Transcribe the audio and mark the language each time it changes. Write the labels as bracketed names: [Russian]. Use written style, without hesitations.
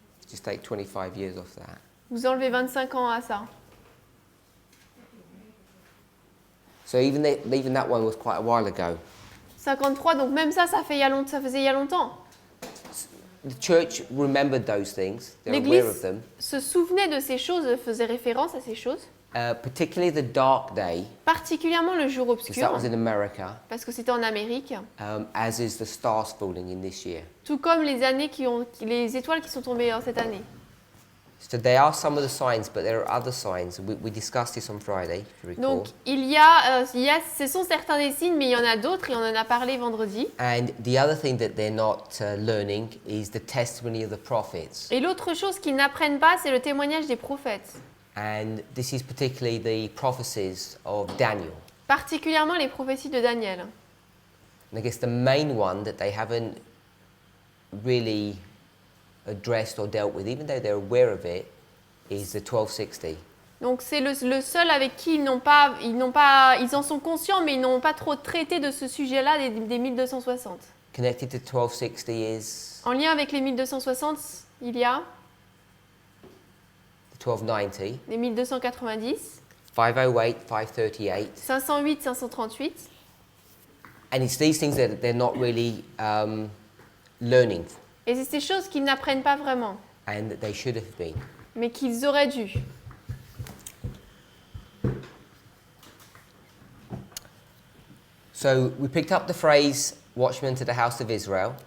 [English] Just take 25 years off that. [French] Vous enlevez 25 ans à ça. [English] So even that one was quite a while ago. [French] 53, donc même ça, ça faisait il y a longtemps. [English] The church remembered those things. They're aware of [French] L'Église [English] them. [French] se souvenait de ces choses, faisait référence à ces choses, [English] Particularly the dark day, [French] particulièrement le jour [English] because that [French] obscur, [English] was in America, [French] parce que c'était en Amérique, [English] as is the stars falling in this year. [French] tout comme les étoiles qui sont tombées cette année. [English] So there are some of the signs, but there are other signs. We discussed this on Friday, if you recall. [French] Donc ce sont certains des signes, mais il y en a d'autres et on en a parlé vendredi. [English] And the other thing that they're not learning is the testimony of the prophets. [French] Et l'autre chose qu'ils n'apprennent pas, c'est le témoignage des prophètes, [English] And this is particularly the prophecies of Daniel. [French] particulièrement les prophéties de Daniel. [English] And I guess the main one that they haven't really addressed or dealt with, even though they're aware of it, is the 1260. [French] Donc c'est le seul avec qui ils en sont conscients, mais ils n'ont pas trop traité de ce sujet-là des 1260. [English] Connected to 1260 is [French] En lien avec les 1260, il y a [English] the 1290, [French] les 1290, [English] 508, 538. [French] 508, 538. [English] And it's these things that they're not really learning, [French] Et c'est ces choses qu'ils n'apprennent pas vraiment, [English] and that they should have been. [French] mais qu'ils auraient dû. [English] So we picked up the phrase "watchman to the house of Israel,"